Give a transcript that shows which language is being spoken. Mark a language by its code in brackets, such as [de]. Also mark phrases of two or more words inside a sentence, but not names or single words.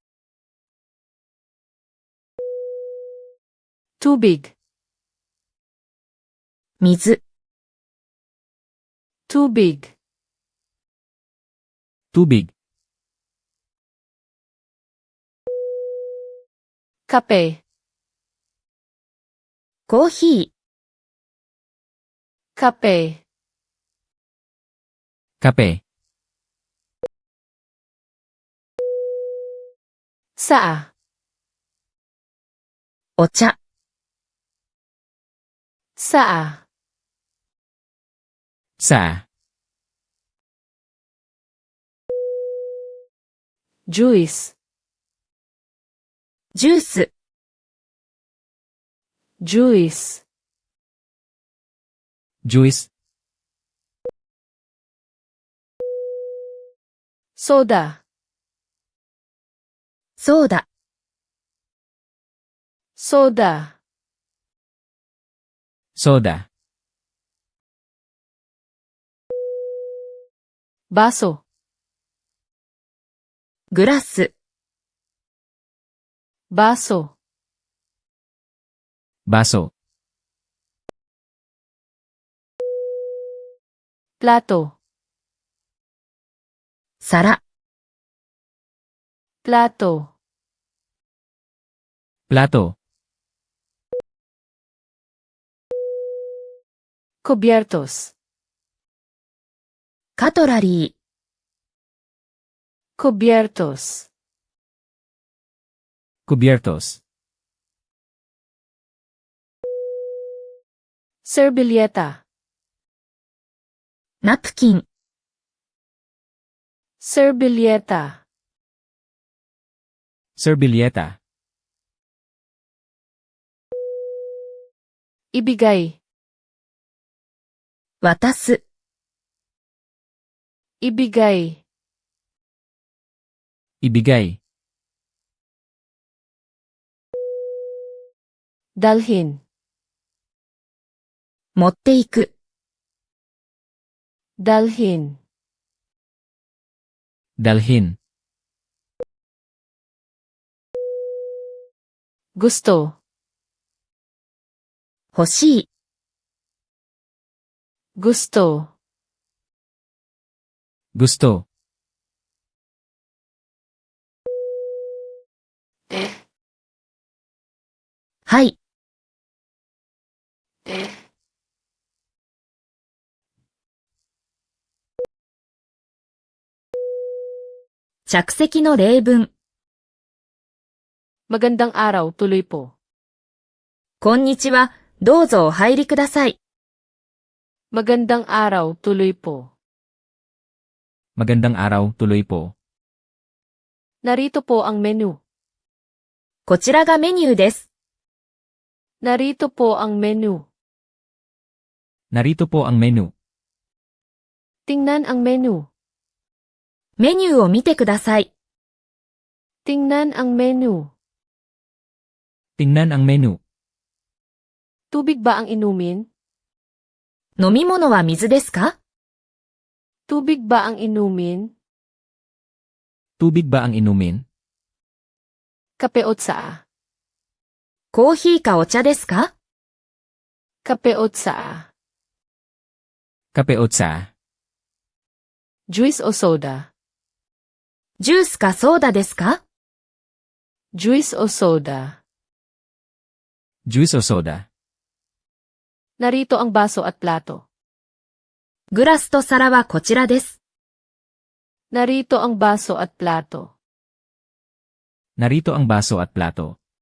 [tl] Tubig. [ja] 水。 [tl] Tubig. Tubig. Kape. [ja] コーヒー。 [tl] Kape. Kape. Saa. [ja] お茶。 [tl] Saa. Sa. Juice. [ja] ジュース。 [tl] Juice. Juice. Soda. [ja] ソーダ。 [tl] Soda. Soda. Baso. [ja] グラス。 [tl] Baso. Baso. plato, [ja] 皿、 [tl] plato, plato, cubiertos, [ja] カトラリー、 [tl] cubiertos, cubiertos, servilleta, [ja] ナプキン、 [tl] servilleta, servilleta, ibigay, [ja] 渡す、 [tl] ibigay, ibigay, dalhin, [ja] 持っていく、 [tl] dalhin, dalhin, gusto, [ja] 欲しい、 [tl] gusto, gusto, [ja] はい、 着席の例文、 [tl] magandang araw, tuloy po. [ja] こんにちは、どうぞお入りください。 [tl] Magandang araw, tuloy po. magandang araw, tuloy po. Narito po ang menu. [ja] こちらがメニューです。 [tl] Narito po ang menu. Narito po ang menu. Tingnan ang menu. [ja] メニューを見てください。 [tl] Tingnan ang menu. Tingnan ang menu. Tubig ba ang inumin? [ja] 飲み物は水ですか？ [tl] Tubig ba ang inumin? Tubig ba ang inumin? Kape o tsaa? [ja] コーヒーかお茶ですか？ [tl] Kape o tsaa? Kape o tsaa? Juice o soda? [ja] ジュースかソーダですか？ [tl] Juice o soda? Juice o soda? Narito ang baso at plato. [ja] グラスと皿はこちらです。 [tl] Narito ang baso at plato. Narito ang baso at plato.